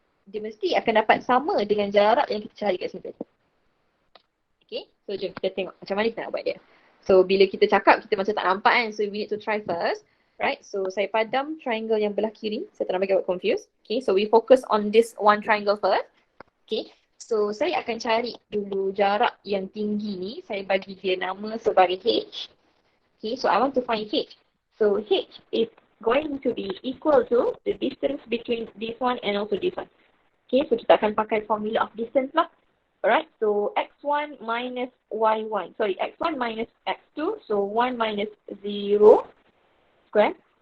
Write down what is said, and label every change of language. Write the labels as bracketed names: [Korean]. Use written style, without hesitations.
[Malay] Dia mesti akan dapat sama dengan jarak yang kita cari kat sini. Okay, so jom kita tengok macam mana kita nak buat dia. So bila kita cakap kita macam tak nampak kan, [English] so we need to try first. [Malay] Right, so saya padam triangle yang belah kiri. Saya tak nak bagi awak confused. [English] Okay, so we focus on this one triangle first. [Malay] Okay, so saya akan cari dulu jarak yang tinggi ni. Saya bagi dia nama sebagai H. [English] Okay, so I want to find H. So H is going to be equal to the distance between this one and also this one. Okay, so [Malay] kita akan pakai [English] formula of distance lah. Alright, so x1 minus y1. Sorry, x1 minus x2. So 1 minus 0 square.